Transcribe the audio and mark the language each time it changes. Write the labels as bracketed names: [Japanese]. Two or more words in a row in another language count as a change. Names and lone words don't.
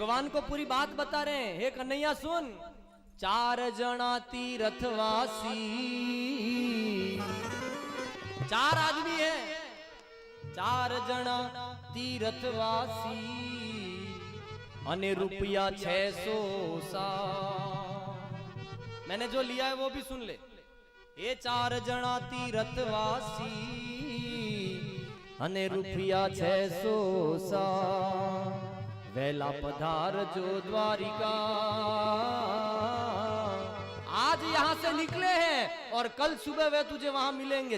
[Hindi] को पूरी बात बता रहे हैं। हे कन्हैया सुन, [Gujarati] 4 જણા તીર્થવાસી, [Hindi] 4 आदमी है, [Gujarati] 4 જણા તીર્થવાસી, અને રૂપિયા 600 સા। [Hindi] मैंने जो लिया है वो भी सुन ले। ये [Gujarati] 4 જણા તીર્થવાસી, અને રૂપિયા 600 સા। વેલા પધાર જો દ્વારિકા, [Hindi] आज यहां से निकले हैं और कल सुबह वे तुझे वहां मिलेंगे।